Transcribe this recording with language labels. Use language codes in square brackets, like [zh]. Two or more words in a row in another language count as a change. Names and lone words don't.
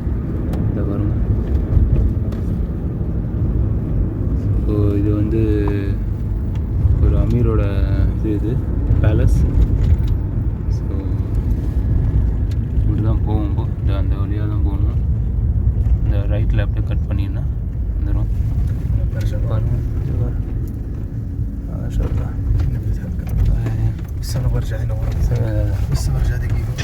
[ta] இந்த வருங்க. ஸோ இது வந்து ஒரு அமீரோட இது பேலஸ். ஸோ இப்படி தான் போவோம். இந்த அந்த வழியாக தான் போகணும். இந்த ரைட்டில் அப்படியே கட் பண்ணினா வந்துடும். பாருங்கள் [ar] بس أنا برجع هنا ورا. بس برجع دقيقة.